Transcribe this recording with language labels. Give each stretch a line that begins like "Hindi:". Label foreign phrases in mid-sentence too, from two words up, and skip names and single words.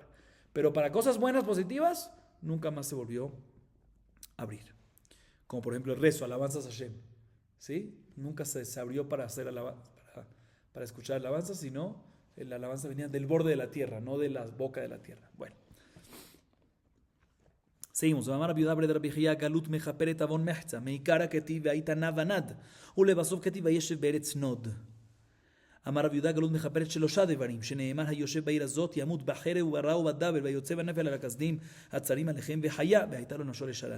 Spanish: Pero para cosas buenas, positivas, nunca más se volvió a abrir. Como por ejemplo el rezo, alabanzas a Hashem. ¿Sí? Nunca se abrió para hacer para escuchar alabanzas, sino la alabanza venía del borde de la tierra, no de la boca de la tierra. Bueno. Seguimos.
Hebrew: אמר רבי יהודה בר רבי חייא גלות מכפרת עוון מחצה מעיקרא כתיב והיית נע ונד ולבסוף כתיב וישב בארץ נוד. אמר רבי יהודה גלות מכפרת שלושה דברים שנאמר היושב בעיר הזאת ימות בחרב וברע ובדבר ויוצא בנפל על הכסדים הצרים עליכם וחיה והייתה לו נפשו לשלל.